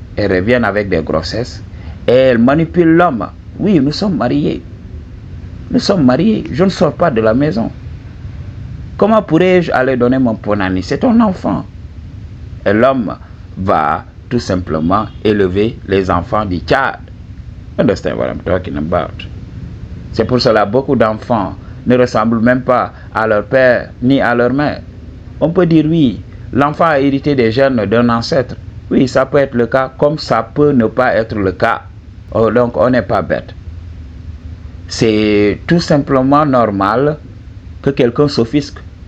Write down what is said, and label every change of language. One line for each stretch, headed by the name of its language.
French: Elles reviennent avec des grossesses et elles manipulent l'homme. Oui, nous sommes mariés. Nous sommes mariés. Je ne sors pas de la maison. Comment pourrais-je aller donner mon punani? C'est ton enfant. Et l'homme va tout simplement élever les enfants du Tchad.
English: Understand what I'm talking about?
French: C'est pour cela que beaucoup d'enfants ne ressemblent même pas à leur père ni à leur mère. On peut dire oui, l'enfant a hérité des gènes d'un ancêtre. Oui, ça peut être le cas, comme ça peut ne pas être le cas. Oh, donc on n'est pas bête. C'est tout simplement normal que quelqu'un s'offusque.